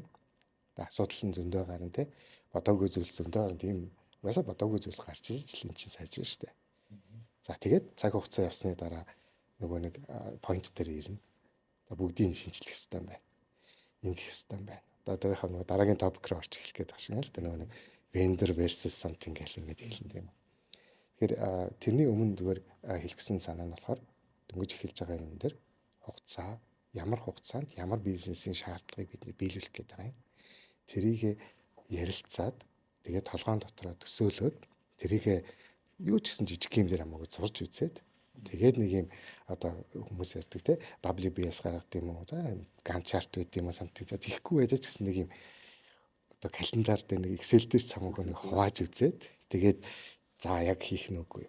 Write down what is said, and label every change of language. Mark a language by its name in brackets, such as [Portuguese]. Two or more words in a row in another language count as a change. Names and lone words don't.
[Mongolian] Асуудал нь зөндөө гарна тий. Бодоогүй зүйлс зөндөө гарна. Тийм угаасаа бодоогүй зүйлс гарч ижил эн чинь сайжрна шүү дээ. За тэгээд цаг хугацаа явсны дараа нөгөө нэг point дээр ирнэ. За бүгдийг шинжлэх хэрэгтэй байна. Ингэх хэрэгтэй байна. Одоо тэрийнхээ нөгөө дараагийн topic руу орч эхлэх гээд байна л да нөгөө нэг [English] vendor versus something [Mongolian] гэх юм гээд хэлэн тийм. Тэгэхээр тэрний өмнө зүгээр хэлсэн санаа нь болохоор дөнгөж эхэлж байгаа юм дээр хугацаа ямар хугацаанд ямар бизнесийн шаардлагыг бидний биелүүлэх гээд байгаа юм. Тэрийг ярилцаад тэгээд толгоон дотроо төсөөлөөд тэрийг юу ч гэсэн жижиг юм дээр хамаагүй зурж үзээд тэгээд нэг юм одоо хүмүүс ярьдаг те WBS гаргадаг юм уу за [English] Gantt chart [Mongolian] байд юм уу самтыг за тийхгүй байж ч гэсэн нэг юм одоо календар дээр нэг Excel дээр ч хамаагүй нэг хувааж үзээд тэгээд за яг хийх нь үгүй юу.